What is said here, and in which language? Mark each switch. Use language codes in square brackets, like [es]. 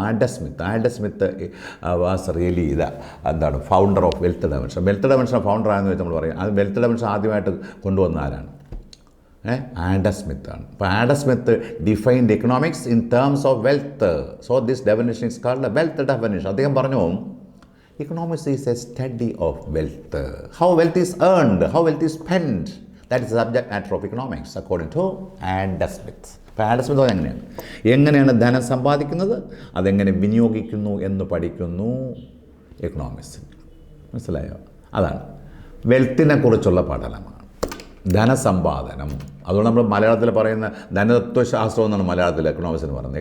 [en] Adam Smith was really [ml] എന്താണ് [en] Founder of wealth definition. [ml] Wealth definition founder ആണെന്ന് വെച്ചാൽ നമ്മൾ പറയും. അത് വെൽത്ത് ഡെഫിനിഷൻ ആദ്യമായിട്ട് കൊണ്ടുവന്ന ആരാണ്? ആഡം സ്മിത്ത് ആണ്. [en] അപ്പോൾ Adam Smith defined economics in terms of wealth. So this definition is called wealth definition. [ml] അദ്ദേഹം പറഞ്ഞു [en] economics is a study of wealth. How wealth is earned, how wealth is spent. That is the subject matter of economics according to Adam Smith. [ml] അപ്പോൾ Adam Smith എങ്ങനെയാണ് ധനം സമ്പാദിക്കുന്നത്, അതെങ്ങനെ വിനിയോഗിക്കുന്നു എന്ന് പഠിക്കുന്നു economics. മനസ്സിലായോ? അതാണ് വെൽത്തിനെ കുറിച്ചുള്ള പഠനമാണ് ധനസമ്പാദനം. അതുകൊണ്ട് നമ്മൾ മലയാളത്തിൽ പറയുന്ന ധനതത്വശാസ്ത്രം എന്നാണ് മലയാളത്തിൽ എക്കണോമിക്സിന് പറയുന്നത്.